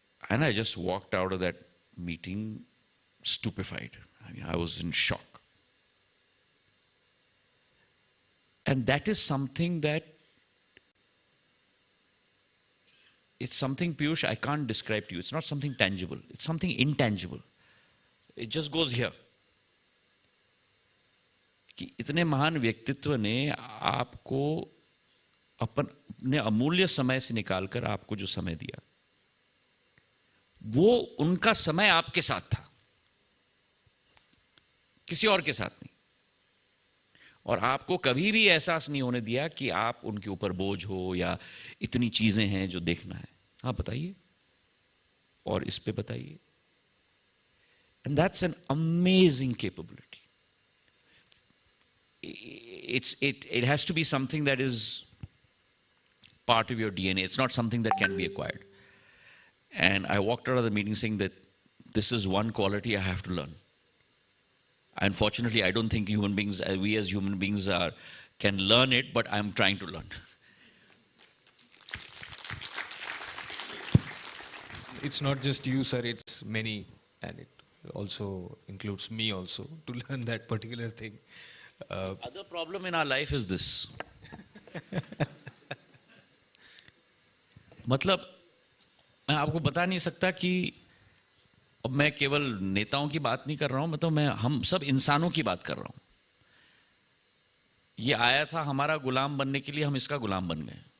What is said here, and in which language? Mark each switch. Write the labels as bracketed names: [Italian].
[English] And I just walked out of that meeting stupefied. I was in shock. And that is something it's something, Piyush, I can't describe to you. It's not something tangible. It's something intangible. It just goes here. [Hindi] कि इतने महान व्यक्तित्व ने आपको अपने अमूल्य समय से निकालकर आपको जो समय दिया, वो उनका समय आपके साथ था, किसी और के साथ नहीं. और आपको कभी भी एहसास नहीं होने दिया कि आप उनके ऊपर बोझ हो या इतनी चीजें हैं जो देखना है. हाँ बताइए, और इस पे बताइए. [English] And that's an amazing capability. It has to be something that is part of your DNA. It's not something that can be acquired. And I walked out of the meeting saying that this is one quality I have to learn. Unfortunately, I don't think we as human beings can learn it, but I'm trying to learn. It's not just you, sir, it's many, and it also includes me also, to learn that particular thing. Other problem in our life is this. [Hindi] मतलब मैं आपको बता नहीं सकता कि अब मैं केवल नेताओं की बात नहीं कर रहा हूं, मतलब मैं हम सब इंसानों की बात कर रहा हूं. ये आया था हमारा गुलाम बनने के लिए, हम इसका गुलाम बन गए.